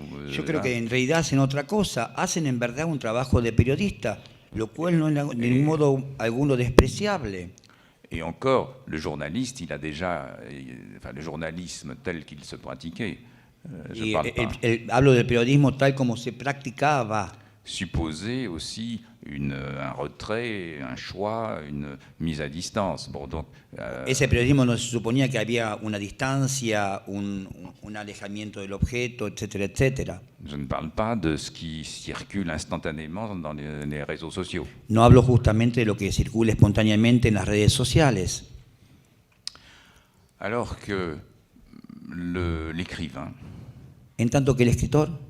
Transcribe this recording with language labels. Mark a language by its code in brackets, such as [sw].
[es] Yo creo que en realidad hacen otra cosa, hacen en verdad un trabajo de periodista, lo cual no es de ningún modo alguno despreciable. [fr] Et encore, le journaliste, il a déjà, enfin, le journalisme tel qu'il se pratiquait, je parle pas. [es] Hablo del periodismo tal como se practicaba. [fr] Supposer aussi un retrait, un choix, une mise à distance. Bon, donc, [es] Ese periodismo no se suponía que había una distancia, un alejamiento del objeto, etcétera, etcétera. [fr] je ne parle pas de ce qui circule instantanément dans les réseaux sociaux. [es] No hablo justamente de lo que circula espontáneamente en las redes sociales. [fr] Alors que l'écrivain, [es] En tanto que el escritor,